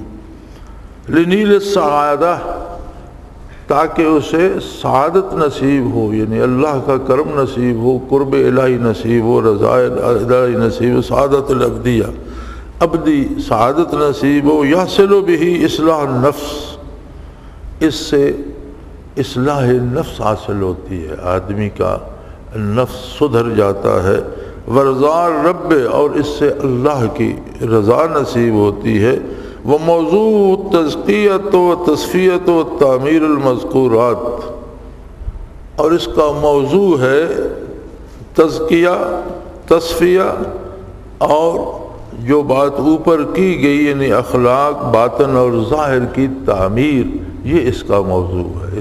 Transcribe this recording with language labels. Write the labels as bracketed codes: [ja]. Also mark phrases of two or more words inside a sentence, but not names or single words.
[ar] لنیل السعادہ، [ur] تاکہ اسے سعادت نصیب ہو، یعنی اللہ کا کرم نصیب ہو، قرب الہی نصیب ہو، رضا الہی نصیب ہو، [ar] سعادت الابدیہ، [ur] ابدی سعادت نصیب ہو۔ [ar] یحصل به اصلاح النفس، [ur] اس سے اصلاح نفس حاصل ہوتی ہے، آدمی کا نفس سدھر جاتا ہے۔ [ar] ورضا رب، [ur] اور اس سے اللہ کی رضا نصیب ہوتی ہے۔ [ar] وموضوع تزکیۃ و تصفیۃ و تعمیر المذکورات، [ur] اور اس کا موضوع ہے تزکیہ، تصفیہ اور جو بات اوپر کی گئی یعنی اخلاق، باطن اور ظاہر کی تعمیر، یہ اس کا موضوع ہے۔